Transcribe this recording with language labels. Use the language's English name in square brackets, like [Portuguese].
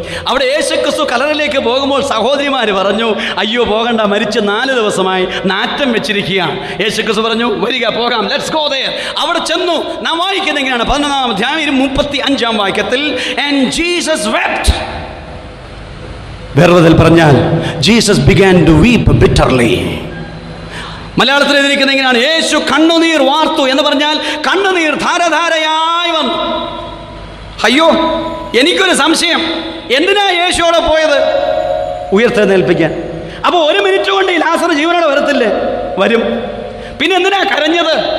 [Malayalam] അവിടെ യേശുക്രിസ്തു കല്ലറയിലേക്ക് പോകുമ്പോൾ സഹോദരിമാർ പറഞ്ഞു, അയ്യോ പോകണ്ട, മരിച്ച് 4 ദിവസമായി നാറ്റം വെച്ചിരിക്കുകയാണ്. യേശുക്രിസ്തു പറഞ്ഞു, വരിക, പോകാം, [English] Let's go there. [Malayalam] അവിടെ ചെന്നു. നാം വായിക്കുന്നത് എങ്ങനെയാണ്? 11-ാം അധ്യായം 35-ാം വാക്യത്തിൽ, [English] and Jesus wept. [Malayalam] വേറെ പറഞ്ഞാൽ [English] Jesus began to weep bitterly. [Malayalam] മലയാളത്തിൽ എഴുതിയിരിക്കുന്നത് എങ്ങനെയാണ്? യേശു കണ്ണുനീർ വാർത്തു എന്ന് പറഞ്ഞാൽ കണ്ണുനീർ ധാരധാരയായി വന്നു. അയ്യോ, എനിക്കൊരു സംശയം, എന്തിനാ യേശു അവിടെ പോയത്? ഉയർത്തെഴുന്നേൽപ്പിക്കാൻ. അപ്പോൾ 1 മിനിറ്റ് കൊണ്ട് ഈ ലാസർ ജീവനോടെ വരത്തില്ലേ? വരും. പിന്നെ എന്തിനാ കരഞ്ഞത്?